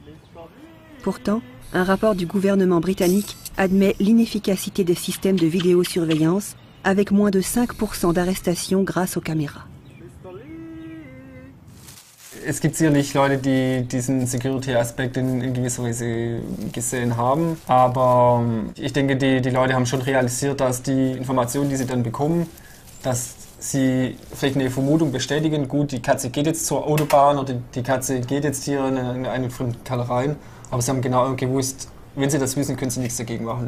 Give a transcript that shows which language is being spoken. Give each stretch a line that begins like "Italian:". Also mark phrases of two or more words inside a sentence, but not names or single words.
French: Pourtant, un rapport du gouvernement britannique admet l'inefficacité des systèmes de vidéosurveillance, avec moins de 5% d'arrestations grâce aux caméras.
German: Es gibt sicherlich Leute, die diesen Security-Aspekt in gewisser Weise gesehen haben, aber ich denke, die Leute haben schon realisiert, dass die Informationen, die sie dann bekommen, dass sie vielleicht eine Vermutung bestätigen, gut, die Katze geht jetzt zur Autobahn oder die Katze geht jetzt hier in einen fremden Kerl rein, aber sie haben genau gewusst, wenn sie das wissen, können sie nichts dagegen machen.